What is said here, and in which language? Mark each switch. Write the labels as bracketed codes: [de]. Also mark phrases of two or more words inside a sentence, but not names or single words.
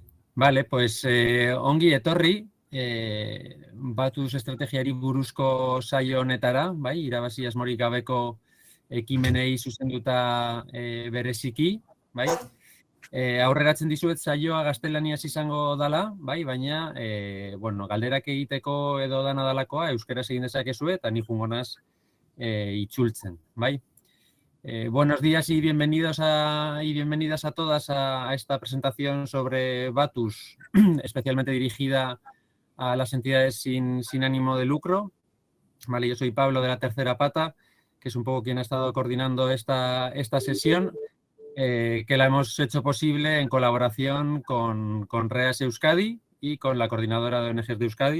[es] Vale, pues [eu] ongi etorri, batuz estrategiari buruzko saio honetara, bai, irabazi asmorik gabeko ekimenei zuzenduta bereziki, bai. Aurreratzen dizuet saioa gaztelaniaz izango dala, bai, baina bueno, galderak egiteko edo dana dalakoa euskeraz egin dezakezue eta ni joango naiz itzultzen, bai. [es] Buenos días y bienvenidas a todas a esta presentación sobre Batus, especialmente dirigida a las entidades sin ánimo de lucro. Vale, yo soy Pablo de la Tercera Pata, que es un poco quien ha estado coordinando esta sesión, que la hemos hecho posible en colaboración con REAS Euskadi y con la coordinadora de ONGs de Euskadi.